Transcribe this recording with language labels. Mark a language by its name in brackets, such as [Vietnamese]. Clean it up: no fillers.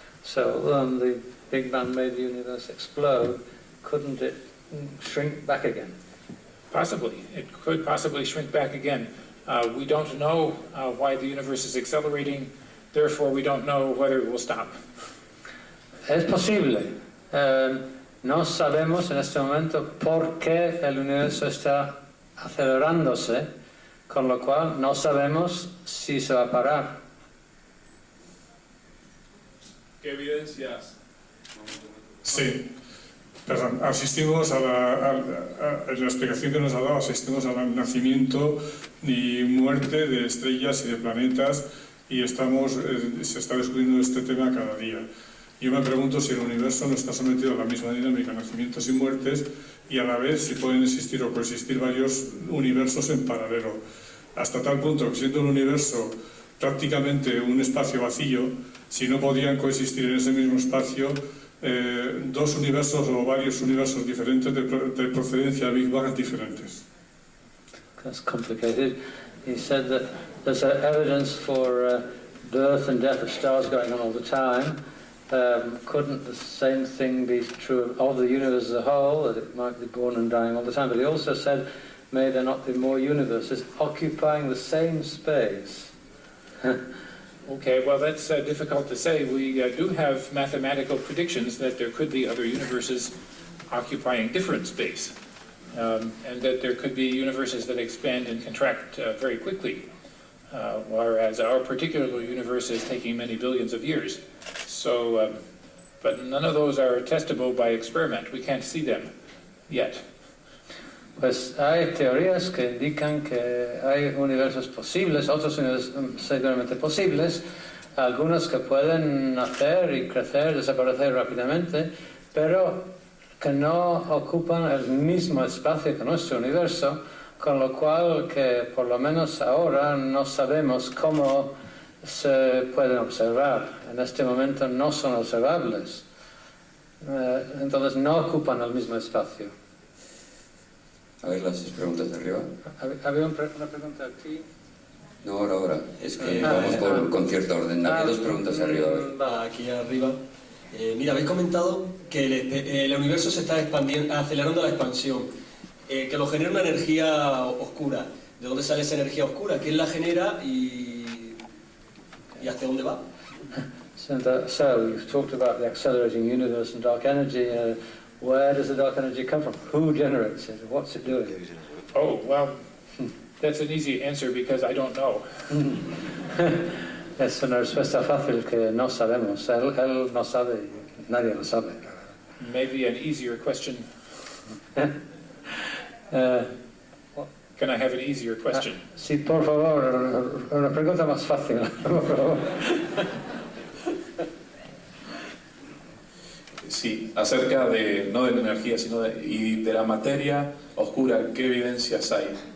[English] So when the Big Bang made the universe explode, couldn't it shrink back again? Possibly. It could possibly shrink back again. We don't know why the universe is accelerating, therefore we don't know whether it will stop. [Spanish] Es posible. No sabemos en este momento por qué el universo está acelerándose, con lo cual no sabemos si se va a parar. ¿Qué evidencias? Sí, perdón, asistimos a la explicación que nos ha dado, asistimos al nacimiento y muerte de estrellas y de planetas y se está descubriendo este tema cada día. Yo me pregunto si el universo no está sometido a la misma dinámica, nacimientos y muertes, y a la vez si pueden existir o coexistir varios universos en paralelo, hasta tal punto que siendo un universo prácticamente un espacio vacío, si no podían coexistir en ese mismo espacio dos universos o varios universos diferentes de procedencia Big Bang diferentes. [English] That's complicated. He said that there's evidence for birth and death of stars going on all the time. Couldn't the same thing be true of the universe as a whole, that it might be born and dying all the time? But he also said, may there not be more universes occupying the same space? Okay, well that's difficult to say. We do have mathematical predictions that there could be other universes occupying different space, and that there could be universes that expand and contract very quickly, whereas our particular universe is taking many billions of years. So, but none of those are testable by experiment. We can't see them yet. [Spanish] Pues hay teorías que indican que hay universos posibles, otros universos seguramente posibles, algunos que pueden nacer y crecer, desaparecer rápidamente, pero que no ocupan el mismo espacio que nuestro universo, con lo cual que por lo menos ahora no sabemos cómo se pueden observar. En este momento no son observables, entonces no ocupan el mismo espacio. A ver las preguntas de arriba. Había una pregunta aquí. No, ahora. Es que vamos con cierto orden. Hay dos preguntas arriba. Aquí arriba. Mira, habéis comentado que el universo se está expandiendo, acelerando la expansión, que lo genera una energía oscura. ¿De dónde sale esa energía oscura? ¿Quién la genera y hacia dónde va? [English] So you've talked about the accelerating universe and dark energy. Where does the dark energy come from? Who generates it? What's it doing? Oh, well, that's an easy answer because I don't know. [Spanish] Es una respuesta fácil que no sabemos. Él no sabe, nadie lo sabe. [English] Maybe an easier question. Can I have an easier question? [Spanish] Sí, por favor, una pregunta más fácil, por favor. Sí, acerca de, no de la energía, sino de la materia oscura, ¿qué evidencias hay?